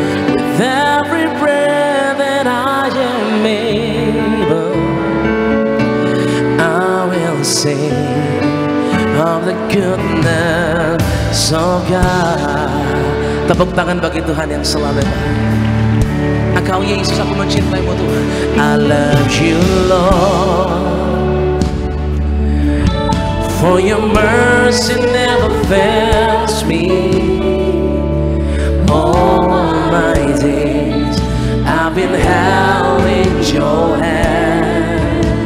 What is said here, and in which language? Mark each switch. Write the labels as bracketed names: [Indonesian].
[English] With every breath that I am able, I will sing of the goodness of God. [Indonesian] Tepuk tangan bagi Tuhan yang selalu baik. Engkau Yesus, aku mencintaimu Tuhan. [English] I love you Lord, for your mercy never fails me. All my days I've been held in your hand.